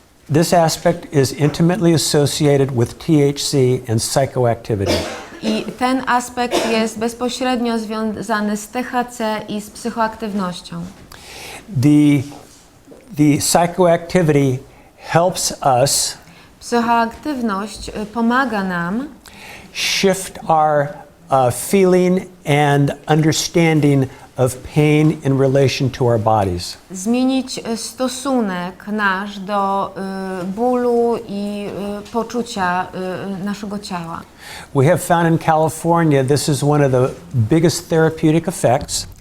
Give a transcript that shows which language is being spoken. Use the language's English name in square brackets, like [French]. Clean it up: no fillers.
[English] This aspect is intimately associated with THC and psychoactivity. [Polish] I ten aspekt jest bezpośrednio związany z THC i z psychoaktywnością. [English] The psychoactivity helps us [Polish] Psychoaktywność pomaga nam [English] shift our feeling and understanding of pain in relation to our bodies. [Polish] zmienić stosunek nasz do bólu i poczucia naszego ciała. [English] We have found in California this is one of the biggest therapeutic effects